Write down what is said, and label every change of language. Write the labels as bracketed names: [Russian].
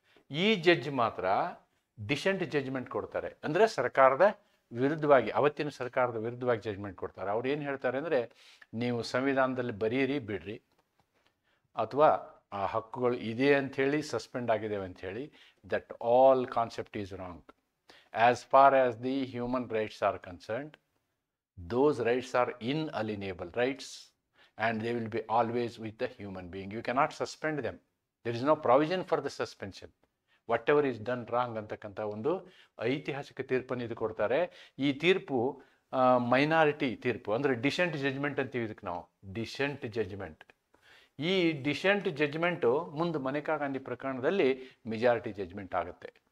[Kannada] ಈ ಜಡ್ಜ್ ಮಾತ್ರ decent judgment ಕೊಡ್ತಾರೆ. ಅಂದರೆ ಸರ್ಕಾರದ ವಿರುದ್ಧವಾಗಿ, ಅವತ್ತಿನ ಸರ್ಕಾರದ ವಿರುದ್ಧವಾಗಿ ಜಡ್ಜ್ಮೆಂಟ್ ಕೊಡ್ತಾರೆ. ಅವ್ರು ಏನು ಹೇಳ್ತಾರೆ ಅಂದರೆ, ನೀವು ಸಂವಿಧಾನದಲ್ಲಿ ಬರೀರಿ ಬಿಡ್ರಿ, ಅಥವಾ ಆ ಹಕ್ಕುಗಳು ಇದೆ ಅಂಥೇಳಿ ಸಸ್ಪೆಂಡ್ ಆಗಿದ್ದೇವೆ ಅಂಥೇಳಿ, [English] That all concept is wrong. As far as the human rights are concerned, those rights are inalienable rights and they will be always with the human being. You cannot suspend them. There is no provision for the suspension. Whatever is done wrong [Kannada] ಅಂತಕ್ಕಂಥ ಒಂದು ಐತಿಹಾಸಿಕ ತೀರ್ಪನ್ನು ಇದು ಕೊಡ್ತಾರೆ. ಈ ತೀರ್ಪು minority ತೀರ್ಪು, ಅಂದರೆ ಡಿಸೆಂಟ್ ಜಡ್ಜ್ಮೆಂಟ್ ಅಂತೀವಿ ಇದಕ್ಕೆ ನಾವು, ಡಿಸೆಂಟ್ ಜಡ್ಜ್ಮೆಂಟ್. ಈ ಡಿಸೆಂಟ್ ಜಡ್ಜ್ಮೆಂಟು ಮುಂದೆ ಮನೇಕಾ ಗಾಂಧಿ ಪ್ರಕರಣದಲ್ಲಿ ಮೆಜಾರಿಟಿ ಜಡ್ಜ್ಮೆಂಟ್ ಆಗುತ್ತೆ.